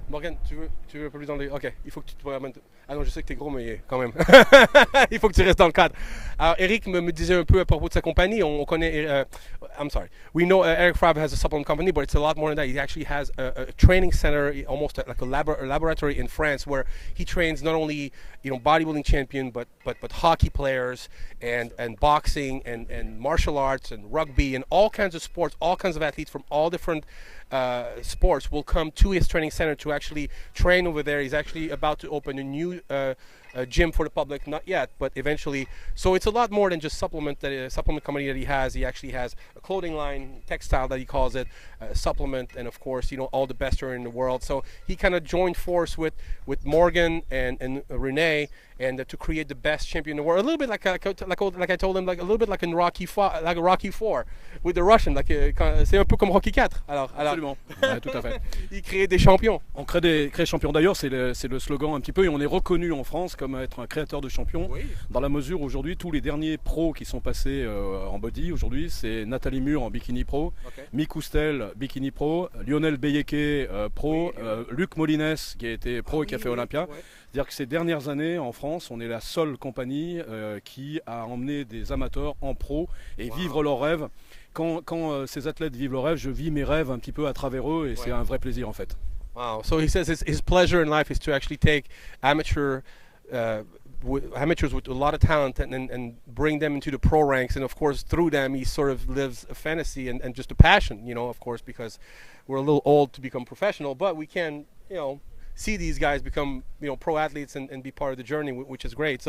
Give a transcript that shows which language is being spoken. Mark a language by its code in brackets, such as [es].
[fr] Morgan, tu veux un peu plus dans les... Ok, il faut que tu te ramènes... Ah non, je sais que t'es gros, mais quand même. Il faut que tu restes dans le cadre. Alors, Eric me disait un peu à propos de sa compagnie. On connaît... [en] I'm sorry. We know Eric Favre has a supplement company, but it's a lot more than that. He actually has a training center, almost like a laboratory in France, where he trains not only bodybuilding champion, but hockey players and boxing and martial arts and rugby and all kinds of sports, all kinds of athletes from all different sports will come to his training center to actually train over there. He's actually about to open a new gym for the public, not yet, but eventually. So it's a lot more than just supplement company that he has. He actually has a clothing line, textile that he calls it, supplement, and of course, all the best are in the world. So he kind of joined force with Morgan and Renee, and to create the best champion in the world. A little bit like I told him, like a little bit like in Rocky IV with the Russian. [fr] C'est un peu comme Rocky IV. Alors absolument, ouais, tout à fait. Il crée des champions. On crée des champions. D'ailleurs, c'est le slogan un petit peu, et on est reconnu en France comme être un créateur de champions. Oui. Dans la mesure où aujourd'hui, tous les derniers pros qui sont passés en body aujourd'hui, c'est Nathalie Mur en bikini pro, okay. Mick Oustel bikini pro, Lionel Beyeke pro, oui, Luc Molines qui a été pro et qui a fait Olympia. Ouais. C'est-à-dire que ces dernières années, en France, on est la seule compagnie qui a emmené des amateurs en pro et vivre leurs rêves. Quand ces athlètes vivent leurs rêves, je vis mes rêves un petit peu à travers eux et c'est un vrai plaisir en fait. [en] Wow. So he says his pleasure in life is to actually take amateurs with a lot of talent and bring them into the pro ranks, and of course through them he sort of lives a fantasy and just a passion, of course, because we're a little old to become professional, but we can, see these guys become, pro athletes and be part of the journey, which is great.